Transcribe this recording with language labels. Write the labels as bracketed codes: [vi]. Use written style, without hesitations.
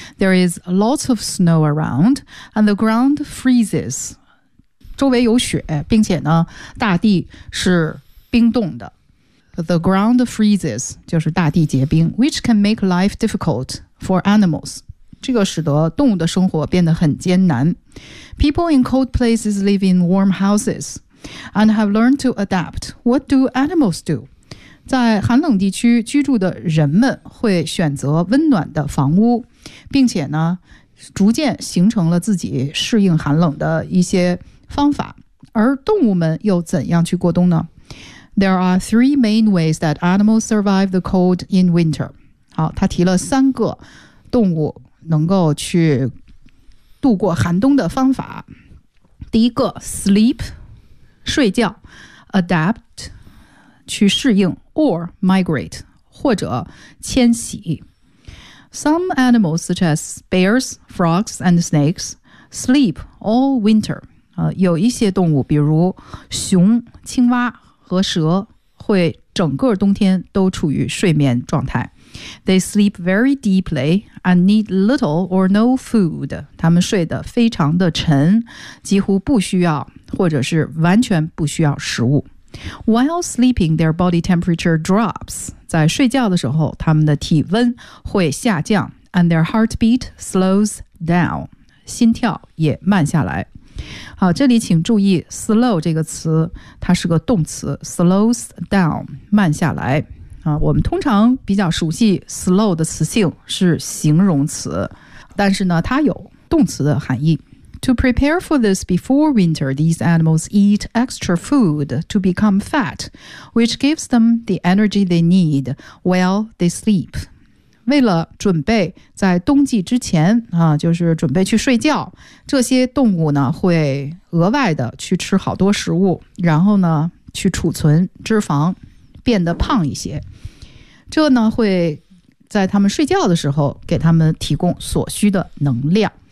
[en] There is lots of snow around, and the ground freezes. [zh] 周围有雪，并且呢，大地是冰冻的。 [en] The ground freezes [zh] 就是大地结冰 [en] ，which can make life difficult for animals. [zh] 这个使得动物的生活变得很艰难。 [en] People in cold places live in warm houses and have learned to adapt. What do animals do? [zh] 在寒冷地区居住的人们会选择温暖的房屋，并且呢，逐渐形成了自己适应寒冷的一些方法。而动物们又怎样去过冬呢？ [en] There are three main ways that animals survive the cold in winter. [zh] 好，他提了三个动物能够去度过寒冬的方法。第一个 sleep 睡觉， adapt 去适应， [en] or migrate [zh] 或者迁徙。 [en] Some animals such as bears, frogs and snakes sleep all winter、 [zh] 有一些动物比如熊、青蛙和蛇会整个冬天都处于睡眠状态。 [en] They sleep very deeply and need little or no food. [zh] 他们睡得非常的沉，几乎不需要或者是完全不需要食物。 [en] While sleeping, their body temperature drops. [zh] 在睡觉的时候，他们的体温会下降， [en] and their heartbeat slows down. [zh] 心跳也慢下来。好，这里请注意 slow 这个词，它是个动词， slows down， 慢下来。我们通常比较熟悉 slow 的词性是形容词，但是呢，它有动词的含义。 [en] To prepare for this before winter, these animals eat extra food to become fat, which gives them the energy they need while they sleep. [zh] 为了准备在冬季之前、就是准备去睡觉，这些动物呢会额外的去吃好多食物，然后呢去储存脂肪。变得胖一些，这呢会在他们睡觉的时候给他们提供所需的能量。